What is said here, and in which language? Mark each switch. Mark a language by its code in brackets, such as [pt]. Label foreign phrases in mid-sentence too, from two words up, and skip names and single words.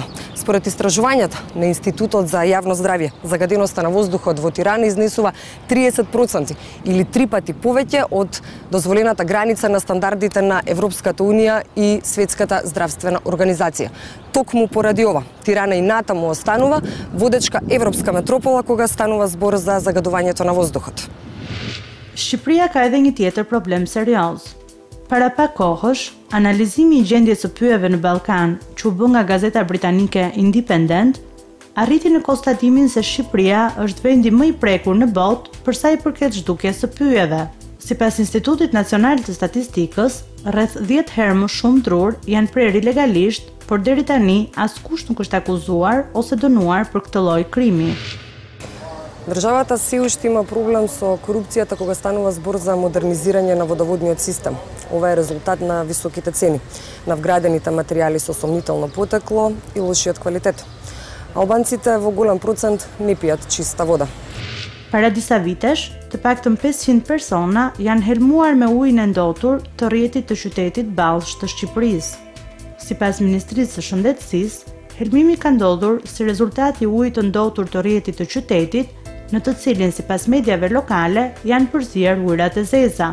[mk] Според истражувањата на Институтот за јавно здравје, загаденоста на воздухот во Тирана изнесува 30% или 3 пати повеќе од дозволената граница на стандардите на Европската Унија и Светската здравствена организација. Токму поради ова, Тирана и натаму останува водечка европска метропола кога станува збор за загадувањето на воздухот. [sq] Shqipëria ka edhe një tjetër problem serioz. Para pak kohësh, analizimi I gjendjes së pyjeve në Ballkan, që u bë nga gazeta britanike Independent, arriti në konstatimin se Shqipëria është vendi më I prekur në botë për sa I përket zhdukjes së pyjeve. Sipas Institutit Nacional të Statistikës, rreth 10 herë më shumë drur janë prerë ilegalisht, por deri tani askush nuk është akuzuar ose dënuar për këtë lloj krimi. [mk] Државата се уште има проблем со корупцијата кога станува збор за модернизирање на водоводниот систем. Ова е резултат на високите цени, на вградените материјали со сомнително потекло и лошиот квалитет. Албанците во голем процент не пијат чиста вода. [sq] Para disa vitesh, të paktën 500 persona janë helmuar me ujin e ndotur të rrjetit të qytetit Ballsh të Shqipërisë. Sipas Ministrisë së Shëndetësisë, helmimi ka ndodhur si rezultat I ujit të ndotur të rrjetit të qytetit, në të cilin sipas mediave lokale janë përzier ujrat e zeza.